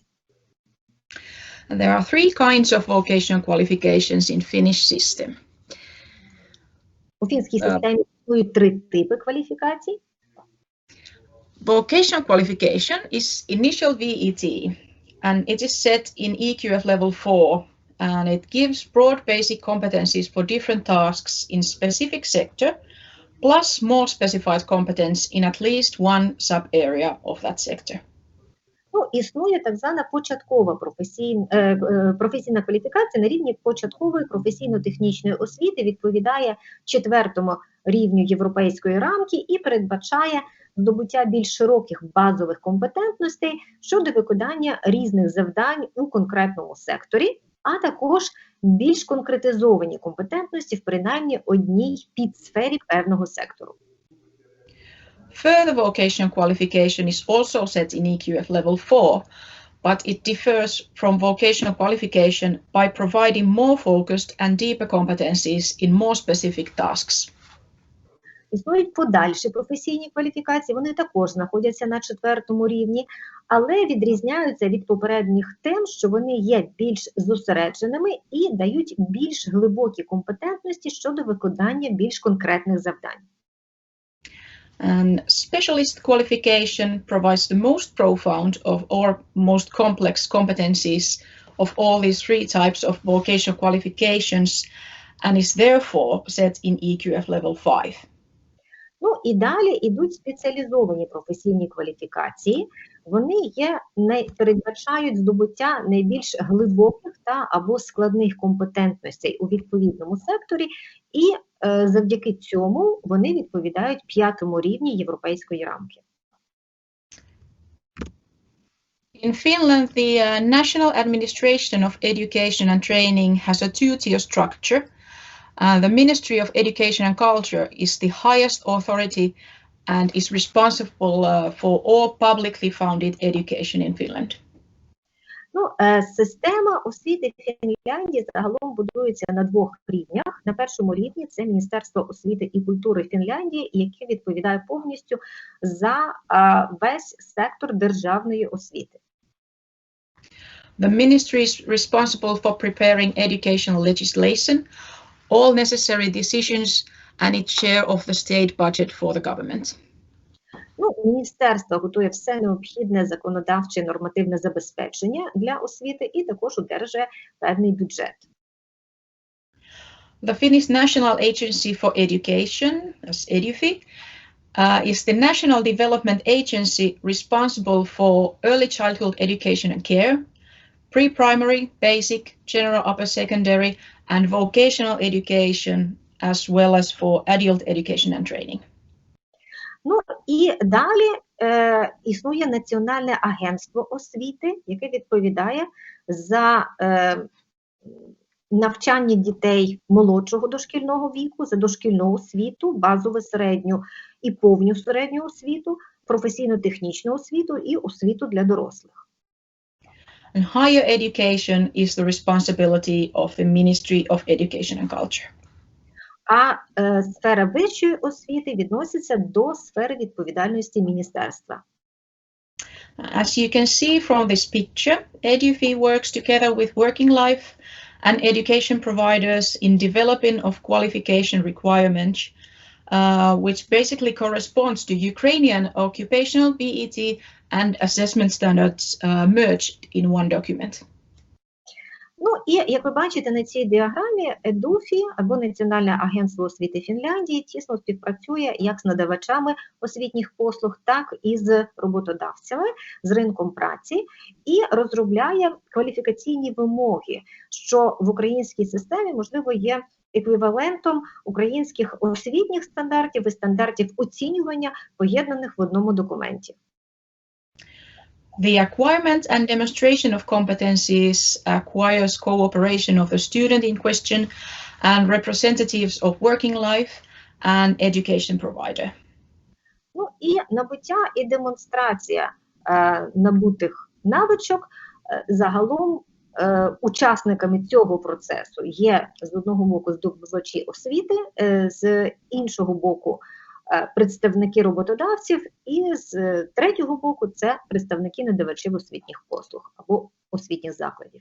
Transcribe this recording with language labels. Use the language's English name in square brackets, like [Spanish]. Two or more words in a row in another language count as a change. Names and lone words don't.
[English] There are three kinds of vocational qualifications in Finnish system. [Ukrainian] У фінській системі існують три типи кваліфікацій. [English] Vocational qualification is initial VET, and it is set in EQF level 4, and it gives broad basic competencies for different tasks in specific sector, plus more specified competence in at least one sub-area of that sector. [Ukrainian] Ну, існує так звана початкова професійна кваліфікація на рівні початкової професійно-технічної освіти, відповідає 4-му рівню європейської рамки і передбачає здобуття більш широких базових компетентностей щодо виконання різних завдань у конкретному секторі, а також більш конкретизовані компетентності в принаймні одній підсфері певного сектору. [English] Further vocational qualification is also set in EQF level 4, but it differs from vocational qualification by providing more focused and deeper competencies in more specific tasks. [Ukrainian] Існують подальші професійні кваліфікації, вони також знаходяться на 4-му рівні, але відрізняються від попередніх тим, що вони є більш зосередженими і дають більш глибокі компетентності щодо виконання більш конкретних завдань. [English] And specialist qualification provides the most profound or most complex competencies of all these three types of vocational qualifications and is therefore set in EQF level 5. [Ukrainian] Ну і далі йдуть спеціалізовані професійні кваліфікації. Вони передбачають здобуття найбільш глибоких та або складних компетентностей у відповідному секторі, і завдяки цьому вони відповідають 5-му рівні європейської рамки. [English] In Finland, the National Administration of Education and Training has a two-tier structure. The Ministry of Education and Culture is the highest authority and is responsible for all publicly funded education in Finland. [Ukrainian] Ну, система освіти Фінляндії загалом будується на 2 рівнях. На 1-му рівні це Міністерство освіти і культури Фінляндії, яке відповідає повністю за весь сектор державної освіти. [English] The ministry is responsible for preparing educational legislation, all necessary decisions and its share of the state budget for the government. [Ukrainian] Ну, міністерство готує все необхідне законодавче і нормативне забезпечення для освіти і також одержує певний бюджет. [English] The Finnish National Agency for Education, as EDUFI, is the national development agency responsible for early childhood education and care, pre-primary, basic, general upper secondary and vocational education, as well as for adult education and training. [Ukrainian] Ну і далі існує Національне агентство освіти, яке відповідає за навчання дітей молодшого дошкільного віку, за дошкільну освіту, базову середню і повну середню освіту, професійно-технічну освіту і освіту для дорослих. [English] And higher education is the responsibility of the Ministry of Education and Culture. [Ukrainian] А сфера вищої освіти відноситься до сфери відповідальності міністерства. [English] As you can see from this picture, EDUFI works together with working life and education providers in developing of qualification requirements which basically corresponds to Ukrainian occupational BET and assessment standards merged in one document. [Ukrainian] Ну і, як ви бачите на цій діаграмі, EDUFI, або Національне агентство освіти Фінляндії, тісно співпрацює як з надавачами освітніх послуг, так і з роботодавцями, з ринком праці, і розробляє кваліфікаційні вимоги, що в українській системі, можливо, є еквівалентом українських освітніх стандартів і стандартів оцінювання, поєднаних в одному документі. [English] The acquirement and demonstration of competencies acquires cooperation of the student in question and representatives of working life and education provider. [Ukrainian] Ну і набуття і демонстрація набутих навичок загалом учасниками цього процесу є з одного боку здобувачі освіти, з іншого боку представники роботодавців, і з третього боку це представники надавачів освітніх послуг або освітніх закладів.